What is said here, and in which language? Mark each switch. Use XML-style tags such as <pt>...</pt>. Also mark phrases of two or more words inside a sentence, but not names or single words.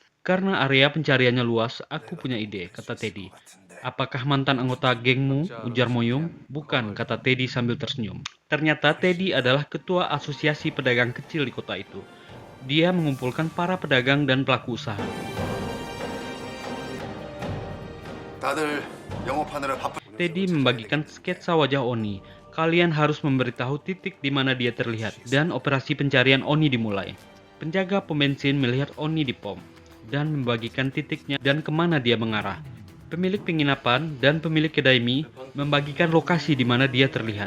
<id>Karena area pencariannya luas, aku punya ide, kata Teddy. Apakah mantan anggota gengmu? Ujar Moyung. Bukan, kata Teddy sambil tersenyum. Ternyata Teddy adalah ketua asosiasi pedagang kecil di kota itu. Dia mengumpulkan para pedagang dan pelaku usaha.</id> <ko>다들 영업하느라 바쁜.</ko> <id>Teddy membagikan sketsa wajah Oni. Kalian harus memberitahu titik di mana dia terlihat, dan operasi pencarian Oni dimulai. Penjaga pom bensin melihat Oni di pom, dan membagikan titiknya dan kemana dia mengarah. Pemilik penginapan dan pemilik kedai mie membagikan lokasi di mana dia terlihat.</id>